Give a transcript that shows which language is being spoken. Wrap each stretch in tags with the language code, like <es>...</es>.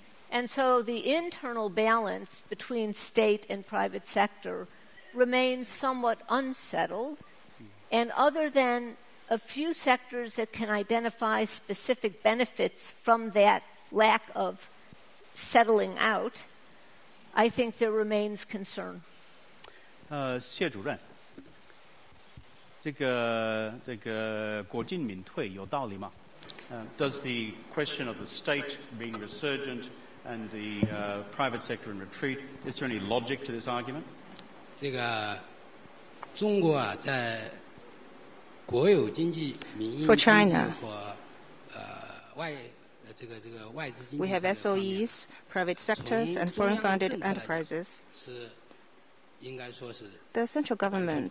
<en>And so the internal balance between state and private sector remains somewhat unsettled. And other than a few sectors that can identify specific benefits from that lack of settling out, I think there remains concern.</en> <zh>谢主任，这个国进民退有道理吗？</zh> <en>Does the question of the state being resurgent and the private sector in retreat, is there any logic to this argument?</en> <zh>这个中国啊，在国有经济、民营经济和外这个外资经济</zh> <en>We have SOEs, private sectors, and foreign-funded enterprises.</en> <zh>是应该说是</zh> <en>The central government</en>